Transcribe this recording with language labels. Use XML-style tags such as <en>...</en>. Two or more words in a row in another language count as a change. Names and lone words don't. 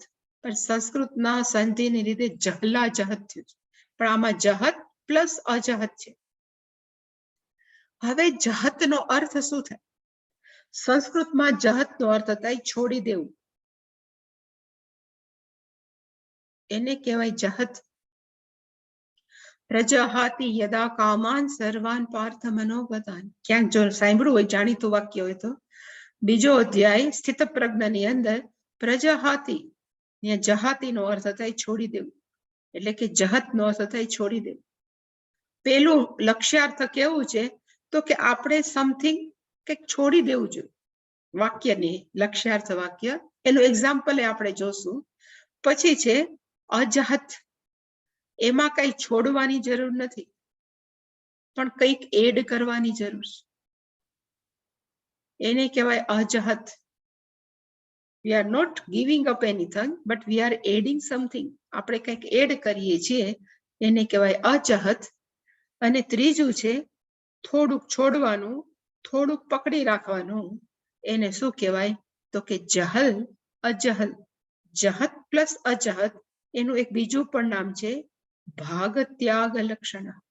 <gu>પણ સંસ્કૃતના સંધિને લીધે જહલા જહત થયું છે, પણ આમાં જહત પ્લસ અજહત છે. હવે જહતનો અર્થ શું થાય? સંસ્કૃતમાં જહતનો અર્થ થાય છોડી દેવું, એને કહેવાય જહત.</gu> <sa>પ્રજહાતિ યદા કામાન સર્વાન પાર્થ મનોગતાન.</sa> <gu>ક્યાંક જો સાંભળ્યું હોય, જાણીતું વાક્ય હોય તો 2 અધ્યાય સ્થિત પ્રજ્ઞની અંદર પ્રજહાતિ, જહાતિનો અર્થ થાય છોડી દેવું, એટલે કે જહતનો અર્થ થાય છોડી દેવું. પેલું લક્ષ્યાર્થ કેવું છે તો કે આપણે સમથિંગ કંઈક છોડી દેવું જોઈએ. વાક્યની લક્ષ્યાર્થ વાક્ય, એનું એક્ઝામ્પલ આપણે જોશું. પછી છે અજહત. એમાં કઈ છોડવાની જરૂર નથી, પણ કંઈક એડ કરવાની જરૂર છે. એને કહેવાય અજહત.</gu> <en>We are not giving up anything, but we are adding something.</en> <gu>આપણે કંઈક એડ કરીએ છીએ, એને કહેવાય અજહત. અને ત્રીજું છે થોડુંક છોડવાનું, થોડુંક પકડી રાખવાનું, એને શું કહેવાય? તો કે જહલ અજહલ. જહત પ્લસ અજહત એનું એક બીજું પણ નામ છે ભાગ ત્યાગ લક્ષણ.</gu>